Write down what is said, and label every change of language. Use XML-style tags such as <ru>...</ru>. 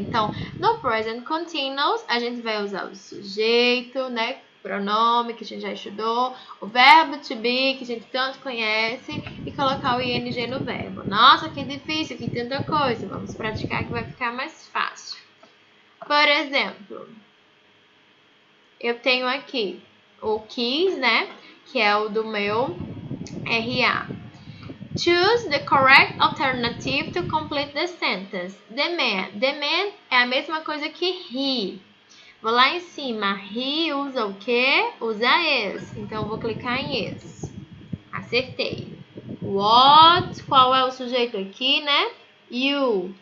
<pt>Então, no present continuous, a gente vai usar o sujeito, pronome que a gente já estudou, o verbo to be, que a gente tanto conhece, e colocar o ing no verbo. Nossa, que difícil, que tanta coisa. Vamos praticar que vai ficar mais fácil. Por exemplo, eu tenho aqui o keys, que é o do meu RA.</pt> <en>Choose the correct alternative to complete the sentence. The man</en> <pt>é a mesma coisa que he. Vou lá em cima. He usa o quê? Usa is. Então, eu vou clicar em is. Acertei. What? Qual é o sujeito aqui, You.</pt>